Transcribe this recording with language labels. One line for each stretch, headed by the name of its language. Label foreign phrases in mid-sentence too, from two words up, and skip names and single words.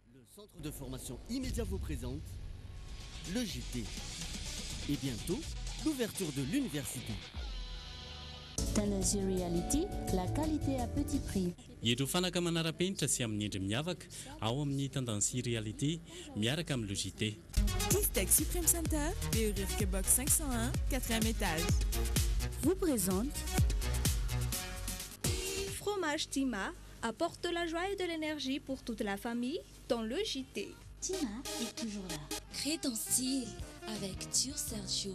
French: Centre de formation immédiat vous présente le JT et bientôt l'ouverture de l'université. Tendance Reality, la qualité à petit prix.
Malagasy: Ireo fanaka manara-penitra sy amin'ny endry miavaka ao amin'ny Tendance Reality miaraka amin'ny JT.
French: Tech Supreme Center, BRFK Box 501, 4e étage. Vous présente Fromage Tima apporte de la joie et de l'énergie pour toute la famille dans le JT. Tima est toujours là. Crée ton style avec Tur Sergio.